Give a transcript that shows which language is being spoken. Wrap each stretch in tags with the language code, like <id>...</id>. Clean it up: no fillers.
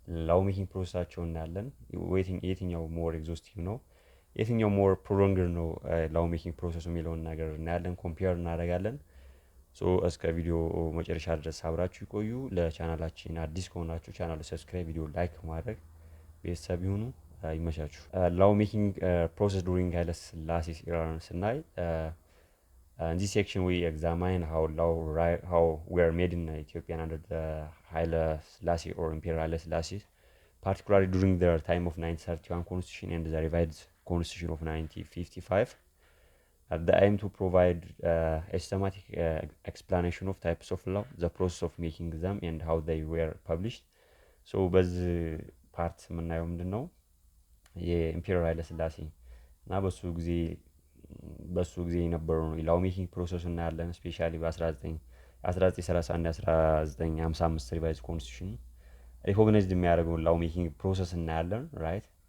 <am>ላው ሜኪንግ ፕሮሰሳቸው እናያለን። የትኛው ሞር ኤግዞስቲቭ ነው፣ የትኛው ሞር ፕሮሎንግድ ነው ላው ሜኪንግ ፕሮሰሱ የሚለውን ነገር እናያለን፣ ኮምፔር እናደርጋለን። ሶ እስከ ቪዲዮ መጨረሻ ድረስ አብራችሁ ይቆዩ። ለቻናላችን አዲስ ከሆናችሁ ቻናሉ ሰብስክራይብ፣ ቪዲዮ ላይክ ማድረግ ቤተሰብ ይሁኑ። ይመቻችሁ። ላው ሜኪንግ ፕሮሰስ ዱሪንግ ኃይለ ሥላሴ ኢራን ስናይ</am> <en>in this section we examine how were made in Ethiopia under the Haile Selassie or Imperial Haile Selassie, particularly during their time of 1931 constitution and the revised constitution of 1955. At the aim to provide a systematic explanation of types of law, the process of making them, and how they were published. So</en> <am>በዚህ ፓርት የምናየው ምንድን ነው የኢምፔሪያል ኃይለ ሥላሴ እና በሱ ጊዜ የነበረው ላው ሜኪንግ ፕሮሰስ እናያለን። ስፔሻሊ በ1931 1955 ሪቫይዝ ኮንስቲቱሽን ሪኮግናይዝድ የሚያደርገውን ላው ሜኪንግ ፕሮሰስ እናያለን። ራይት</am>